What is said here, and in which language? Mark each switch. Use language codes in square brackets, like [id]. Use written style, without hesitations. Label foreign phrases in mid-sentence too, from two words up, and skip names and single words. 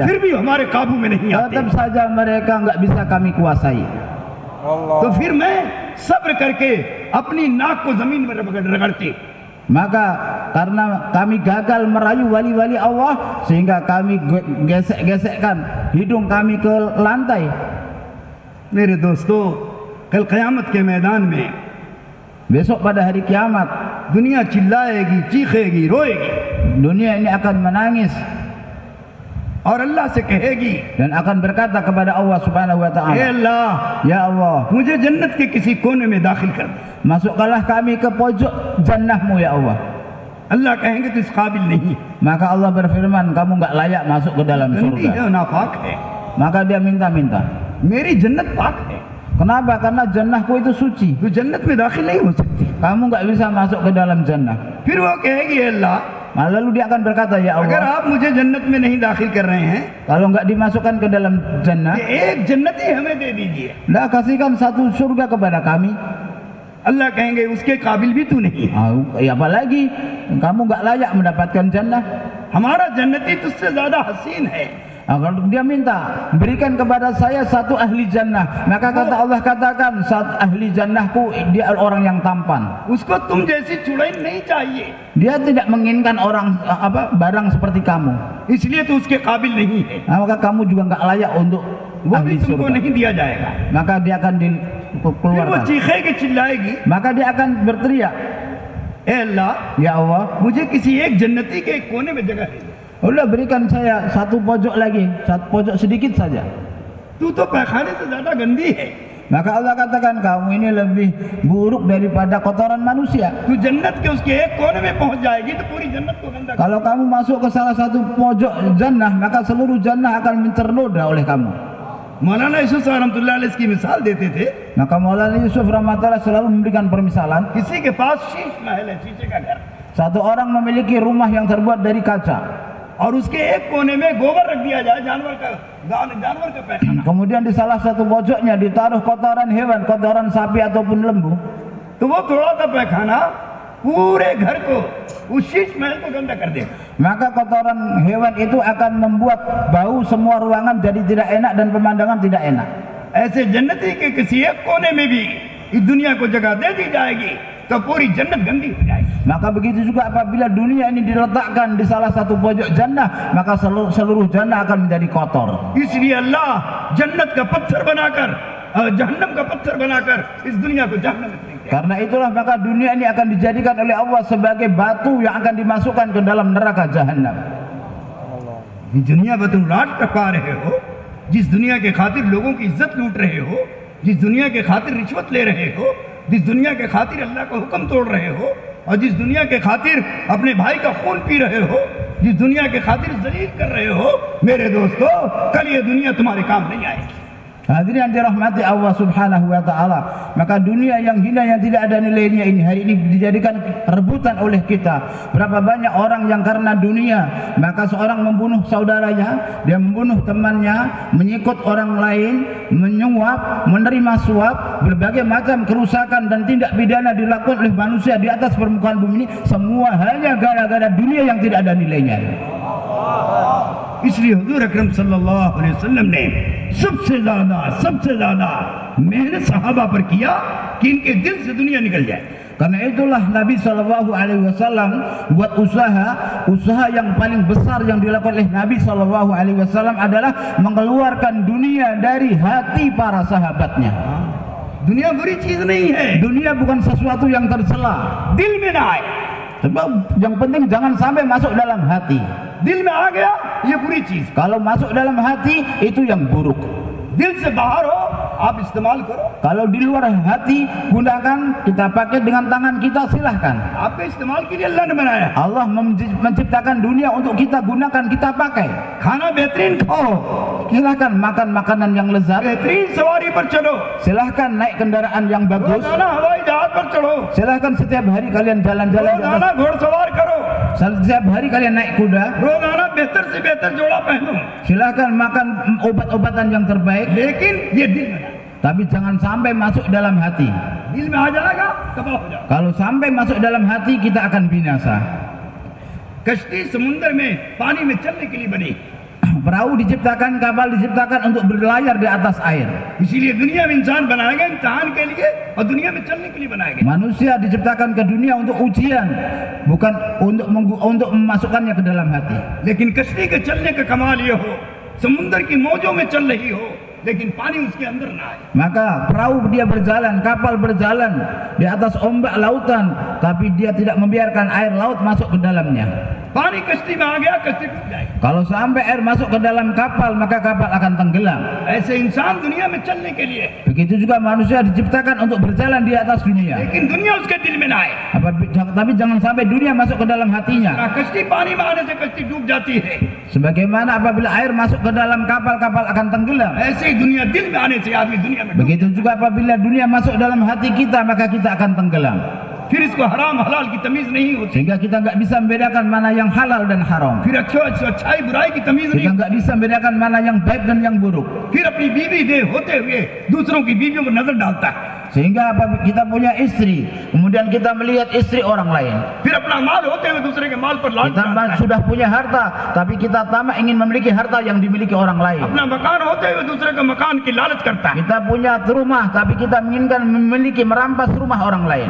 [hi] फिर भी हमारे काबू में नहीं आते। [id] Tetap saja mereka nggak bisa kami kuasai. [hi] तो फिर मैं सब्र करके अपनी नाक को जमीन में रगड़ती। [id] Maka karena kami gagal merayu wali-wali Allah, sehingga kami gesek-gesekkan hidung kami ke lantai. [hi] मेरे दोस्तों, कल क़यामत के मैदान में [id] Besok pada hari kiamat, [hi] दुनिया चिल्लाएगी, चीखेगी, रोएगी [id] dunia ini akan menangis [hi] और अल्लाह से कहेगी, [id] dan akan berkata kepada Allah [ar] سبحانه و [hi] हे [id] taala, [hi] अल्लाह, [id] ya Allah, [hi] मुझे जन्नत के किसी कोने में दाखिल कर दे। [id] masukkanlah kami ke pojok jannahmu ya Allah. [hi] अल्लाह कहेंगे तो इस काबिल नहीं है, [id] Maka Allah berfirman, kamu nggak layak masuk ke dalam [hi] गंदी है, [id] surga. [hi] नापाक है। [id] Maka dia minta-minta. [hi] मेरी जन्नत पाक है, [id] Kenapa? Karena jannahku itu suci. [hi] तो जन्नत में दाखिल नहीं हो सकती। [id] Kamu nggak bisa masuk ke dalam jannah. [hi] फिर वो कहेगी, हे अल्लाह, [id] Lalu dia akan berkata, ya [hi] अगर [id] Allah, [hi] आप मुझे जन्नत में नहीं दाखिल कर रहे हैं, [id] kalau nggak dimasukkan ke dalam jannah, [hi] तो एक जन्नती हमें दे दीजिए। [id] dah kasihkan satu surga kepada kami. [hi] अल्लाह कहेंगे उसके काबिल भी तू नहीं है, [id] Ya apalagi kamu nggak layak mendapatkan jannah. [hi] हमारा जन्नती तुझसे ज्यादा हसीन है। [id] Kalau dia minta, berikan kepada saya satu ahli jannah, maka kata Allah katakan, saat ahli jannahku dia orang yang tampan. [hi] उसको तुम जैसी चुड़ैल नहीं चाहिए, [id] Dia tidak menginginkan orang barang seperti kamu. [hi] इसलिए तो उसके काबिल नहीं है, [id] Maka kamu juga nggak layak untuk [hi] वो भी [id] ahli [hi] तुमको [id] surga. [hi] नहीं दिया जाएगा। [id] Maka dia akan [hi] फिर वो [id] dikeluarkan. [hi] चीखेगी, चिल्लाएगी, [id] Maka dia akan berteriak, [hi] ए अल्लाह, [id] ya Allah, [hi] मुझे किसी एक जन्नती के एक कोने में जगह दे दे। [id] udah berikan saya satu pojok lagi, satu pojok sedikit saja. [hi] तू तो पैखाने से ज्यादा गंदी है, [id] Maka Allah katakan, kamu ini lebih buruk daripada kotoran manusia. [hi] तू जन्नत के उसके एक कोने में पहुंच जाएगी तो पूरी जन्नत को गंदा कर। [id] Kalau kamu masuk ke salah satu pojok jannah, maka seluruh jannah akan ternoda oleh kamu. [hi] मौलाना यूसुफ [ar] رحمة الله عليه [hi] इसकी मिसाल देते थे, [id] Maka Maulana Yusuf rahmatullah selalu memberikan permisalan. [hi] किसी के पास शीश महल है, शीशे का घर, [id] Satu orang memiliki rumah yang terbuat dari kaca. [hi] और उसके एक कोने में गोबर रख दिया जाए, जानवर का पैखाना, [id] Kemudian di salah satu pojoknya ditaruh kotoran hewan, kotoran sapi ataupun lembu. [hi] तो वो थोड़ा सा पैखाना पूरे घर को, उस शीश महल को गंदा कर देगा। [id] Maka kotoran hewan itu akan membuat bau semua ruangan jadi tidak enak dan pemandangan tidak enak. [hi] ऐसे जन्नती के किसी एक कोने में भी इस दुनिया को जगह दे दी जाएगी तो पूरी जन्नत गंदी हो जाएगी। [id] Maka begitu juga apabila dunia ini diletakkan di salah satu pojok jannah, maka seluruh jannah akan menjadi kotor. [hi] इसलिए अल्लाह जन्नत का पत्थर बनाकर, जहन्नम का पत्थर बनाकर इस दुनिया को जहन्नम में फेंक दिया। [id] Karena itulah maka dunia ini akan dijadikan oleh Allah sebagai batu yang akan dimasukkan ke dalam neraka jahanam. [hi] दुनिया पर तुम राज टपका रहे हो, जिस दुनिया के खातिर लोगों की इज्जत लूट रहे हो, जिस दुनिया के खातिर रिश्वत ले रहे हो, जिस दुनिया के खातिर अल्लाह का हुक्म तोड़ रहे हो, और जिस दुनिया के खातिर अपने भाई का खून पी रहे हो, जिस दुनिया के खातिर जलील कर रहे हो, मेरे दोस्तों, कल ये दुनिया तुम्हारे काम नहीं आएगी। [id] Hadirin yang dirahmati Allah [ar] سبحانه وتعالى, [id] maka dunia yang hina yang tidak ada nilainya ini hari ini dijadikan rebutan oleh kita. Berapa banyak orang yang karena dunia, maka seorang membunuh saudaranya, dia membunuh temannya, menyikut orang lain, menyuap, menerima suap, berbagai macam kerusakan dan tindak pidana dilakukan oleh manusia di atas permukaan bumi ini, semua hanya gara-gara dunia yang tidak ada nilainya. [hi] इसलिए हुजूर अकरम [ar] صلى الله عليه وسلم [hi] ने सबसे ज्यादा मेहनत सहाबा पर किया कि इनके दिल से दुनिया निकल जाए। [id] Karena itulah Nabi [ar] صلى الله عليه وسلم [id] buat usaha yang paling besar yang dilakukan oleh Nabi [ar] صلى الله عليه وسلم [id] adalah mengeluarkan dunia dari hati para sahabatnya. [hi] दुनिया बुरी चीज नहीं है, [id] Dunia bukan sesuatu yang tercela. [hi] दिल में ना आए, [id] Sebab yang penting jangan sampai masuk dalam hati. [hi] दिल में आ गया ये बुरी चीज, [id] Kalau masuk dalam hati itu yang buruk. [hi] दिल से बाहर हो आप इस्तेमाल करो, [id] Kalau di luar hati gunakan, kita pakai dengan tangan kita, silahkan. [hi] आपके इस्तेमाल के लिए अल्लाह ने बनाया। [id] Allah menciptakan dunia untuk kita gunakan, kita pakai. [hi] खाना बेहतरीन खाओ, [id] Silahkan makan makanan yang lezat, [hi] बेहतरीन सवारी पर चलो, [id] silahkan naik kendaraan yang bagus, [hi] रोजाना हवाई जहाज पर चढ़ो, [id] silahkan setiap hari kalian jalan-jalan di atas, [hi] रोजाना घोड़सवार करो, [id] setiap hari kalian naik kuda, [hi] रोजाना बेहतर से बेहतर जोड़ा पहनो, [id] silahkan makan obat-obatan yang terbaik, [hi] लेकिन ये दिल में ना, [id] tapi jangan sampai masuk dalam hati. [hi] दिल में आ जाएगा तबाह हो जाएगा। [id] Kalau sampai masuk dalam hati, kita akan binasa. [hi] कश्ती समुद्र में पानी में चलने के लिए बनी, [id] Perahu diciptakan, kapal diciptakan untuk berlayar di atas air. [hi] इसीलिए दुनिया में इंसान बनाया गया इम्तिहान के लिए और दुनिया में चलने के लिए बनाया गया। [id] Manusia diciptakan ke dunia untuk ujian, bukan untuk memasukkannya ke dalam hati. [hi] लेकिन कश्ती के चलने का कमाल ये हो, समुद्र की मौजों में चल रही हो लेकिन पानी उसके अंदर ना आए। [id] Maka perahu dia berjalan, kapal berjalan di atas ombak lautan, tapi dia tidak membiarkan air laut masuk ke dalamnya. [hi] पानी कश्ती में आ गया, कश्ती डूब जाएगी। [id] Kalau sampai air masuk ke dalam kapal, maka kapal akan tenggelam. [hi] ऐसे इंसान दुनिया में चलने के लिए, [id] Begitu juga manusia diciptakan untuk berjalan di atas dunia. [hi] लेकिन दुनिया उसके दिल में ना आए। [id] Tapi jangan sampai dunia masuk ke dalam hatinya. [hi] ना कश्ती पानी में आने से कश्ती डूब जाती है, [id] Sebagaimana apabila air masuk ke dalam kapal, kapal akan tenggelam. [hi] ऐसे ही दुनिया दिल में आने से आदमी दुनिया में डूब। [id] Begitu juga apabila dunia masuk dalam hati kita, maka kita akan tenggelam. [hi] फिर इसको हराम हलाल की तमीज नहीं होती, [id] Sehingga kita nggak bisa membedakan mana yang halal dan haram. [hi] फिर अच्छाई बुराई की तमीज नहीं [id] Kita nggak bisa membedakan mana yang baik dan yang buruk. [hi] फिर अपनी बीवी दे होते हुए दूसरों की बीवियों पर नजर डालता है, [id] Sehingga apabila kita punya istri, kemudian kita melihat istri orang lain. [hi] फिर अपना माल होते हुए दूसरे के माल पर लालच [id] Kita [hi] डालता है, [id] sudah punya harta, tapi kita tamak ingin memiliki harta yang dimiliki orang lain. [hi] अपना मकान होते हुए दूसरे का मकान की लालच करता है, [id] Kita punya rumah, tapi kita menginginkan memiliki merampas rumah orang lain.